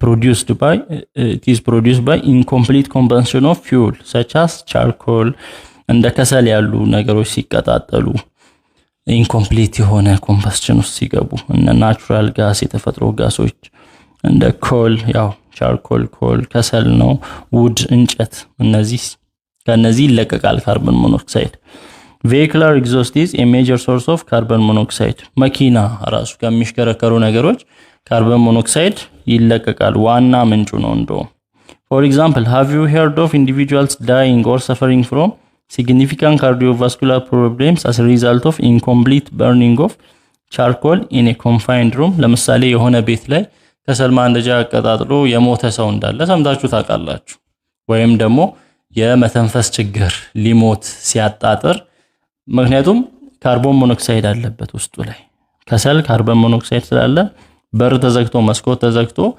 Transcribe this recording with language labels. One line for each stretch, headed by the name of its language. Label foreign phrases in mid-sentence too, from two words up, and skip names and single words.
English: produced by incomplete combustion of fuel such as charcoal
Amharic: እንደ ከሰል ያሉ ነገሮች ሲቀጣጠሉ
English: incomplete የሆነ combustion
Amharic: ውስጥ ሲገቡ እና
English: natural gas
Amharic: የተፈጥሮ ጋሶች እንደ
English: coal ያው charcoal coal
Amharic: ከሰል ነው wood እንጨት እነዚህ ከነዚህ ይለቀቃል
English: carbon monoxide vehicular exhaust is a major source of carbon monoxide
Amharic: መኪና ራሱ ከሚሽከረከሩ ነገሮች
English: carbon monoxide
Amharic: ይለቀቃል ዋና ምንጩ ነው እንደው
English: for example have you heard of individuals dying or suffering from significant cardiovascular problems as a result of incomplete burning of charcoal in a confined room
Amharic: ለምሳሌ የሆነ ቤት ላይ ከሰል ማንደጃ አቀጣጥሎ የሞተ ሰው እንዳለ ሰምታችሁ ታውቃላችሁ ወይም ደግሞ የመተንፈስ ችግር ሊሞት ሲያጣጥር ምክንያቱም
English: carbon monoxide
Amharic: አለበት ውስጡ ላይ ከሰል
English: carbon monoxide
Amharic: ስላለ በር ተዘግቶ መስኮት ተዘግቶ